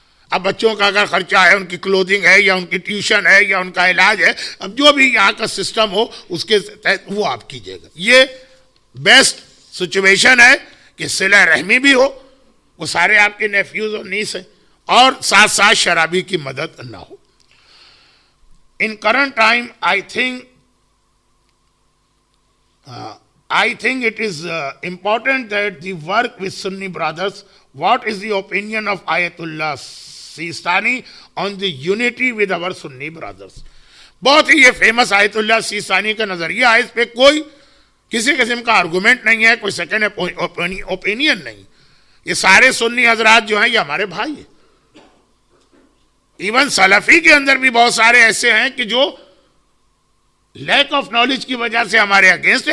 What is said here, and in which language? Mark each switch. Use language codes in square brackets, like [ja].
[ur] اب بچوں کا اگر خرچہ ہے, ان کی کلودنگ ہے یا ان کی ٹیوشن ہے یا ان کا علاج ہے, اب جو بھی یہاں کا سسٹم ہو اس کے تحت وہ آپ کیجیے گا. یہ بیسٹ سچویشن ہے کہ صلہ رحمی بھی ہو, وہ سارے آپ کے نیفیوز اور نیس ہیں, اور ساتھ ساتھ شرابی کی مدد نہ ہو. [en] In current time, I think it is important that the work with Sunni brothers. What is the opinion of Ayatollah Sistani on the unity with our Sunni brothers? [ur] بہت ہی یہ فیمس آیت اللہ سیستانی کا نظریہ ہے, اس پہ کوئی کسی قسم کا آرگومنٹ نہیں ہے, کوئی سیکنڈ اوپینین نہیں. یہ سارے سنی حضرات جو ہیں یہ ہمارے بھائی ہیں. ایون سلفی کے اندر بھی بہت سارے ایسے ہیں کہ جو لیک آف نالج کی وجہ سے ہمارے اگینسٹ ہے.